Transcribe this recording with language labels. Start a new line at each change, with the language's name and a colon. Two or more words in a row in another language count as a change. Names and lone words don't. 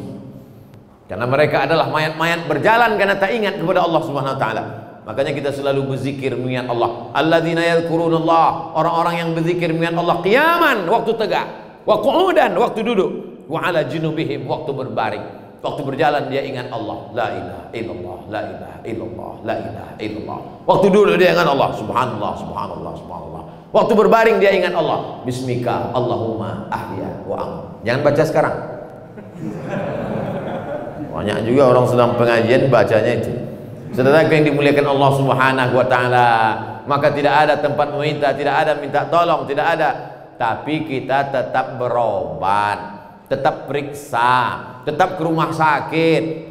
Indonesian: Karena mereka adalah mayat-mayat berjalan karena tak ingat kepada Allah
Arabic: سبحانه وتعالى.
Indonesian: Makanya kita selalu berzikir mengingat Allah.
Arabic: الذين يذكرون الله,
Indonesian: orang-orang yang berzikir mengingat Allah qiyaman, waktu tegak,
Arabic: وقعودا,
Indonesian: waktu duduk,
Arabic: وعلى جنوبهم,
Indonesian: waktu berbaring. Waktu berjalan dia ingat Allah,
Arabic: لا إله إلا الله، لا إله إلا الله، لا إله إلا الله.
Indonesian: Waktu duduk dia ingat Allah,
Arabic: سبحان الله، سبحان الله، سبحان الله.
Indonesian: Waktu berbaring dia ingat Allah,
Arabic: باسمك اللهم أحيا وأم.
Indonesian: Jangan baca sekarang. Banyak juga orang sedang pengajian bacanya itu. Saudara yang dimuliakan Allah
Arabic: سبحانه وتعالى,
Indonesian: maka tidak ada tempat meminta, tidak ada minta tolong, tidak ada. Tapi kita tetap berobat, tetap periksa, tetap ke rumah sakit.